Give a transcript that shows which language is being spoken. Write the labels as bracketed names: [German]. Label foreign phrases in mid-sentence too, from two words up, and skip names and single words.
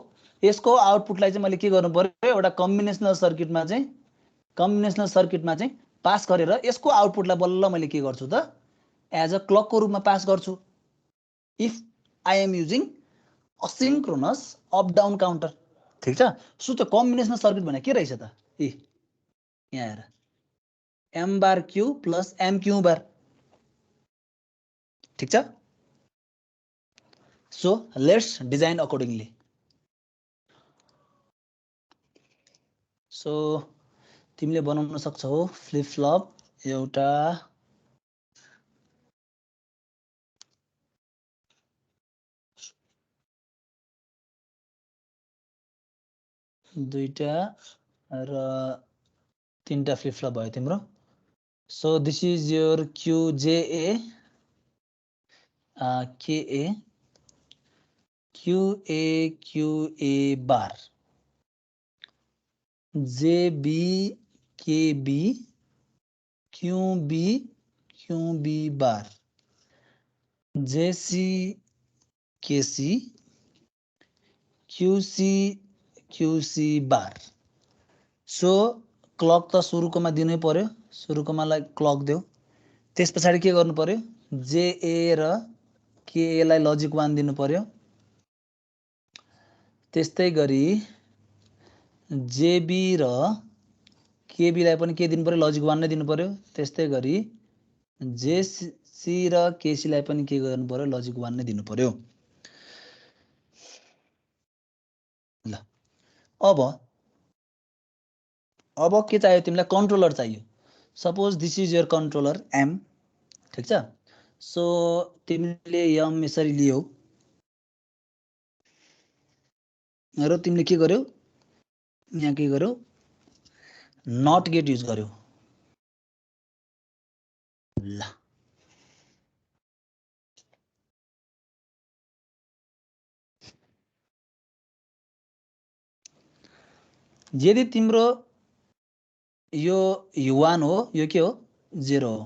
[Nepali] यसको आउटपुटलाई चाहिँ मैले के गर्नु पर्यो, एउटा कम्बिनेसनल सर्किटमा चाहिँ पास गरेर यसको आउटपुटलाई बल्ल मैले के गर्छु त [English] as a [Nepali] क्लकको रूपमा पास गर्छु। [English] If I am using asynchronous up down counter. [Nepali] ठीक छ। सो त्यो कम्बिनेसनल सर्किट भने के रहेछ त यहाँ हेर [English] M bar Q plus M Q bar. [Nepali] ठीक छ। [English] So let's design accordingly. [Nepali] सो तिमीले बनाउन सक्छौ [English] flip flop [Nepali] एउटा दुईटा र तीनटा [English] flip flop [Nepali] भयो तिम्रो। [English] So this is your QJA KA QA bar, JB KB QB bar, JC KC QC bar. [Nepali] सो क्लक त सुरुकोमा दिनै पर्यो, सुरुकोमालाई क्लक देऊ। त्यस पछाडि के गर्नु पर्यो, JA र KA लाई लजिक 1 दिनु पर्यो। त्यस्तै गरी JB र KB लाई पनि के दिनु पर्यो, लजिक 1 नै दिनु पर्यो। त्यस्तै गरी JC र KC लाई पनि के गर्नु पर्यो, लजिक 1 नै दिनु पर्यो। ल अब के चाहियो तिमीलाई, कन्ट्रोलर चाहियो। [English] Suppose this is your controller M. [Nepali] ठीक छ। सो तिमीले M यसरी लियौ र तिमीले के गर्यौ, यहाँ के गर्यौ, [English] NOT gate [Nepali] युज गर्यौ। ल यदि तिम्रो यो 1 हो, यो के हो, 0 हो।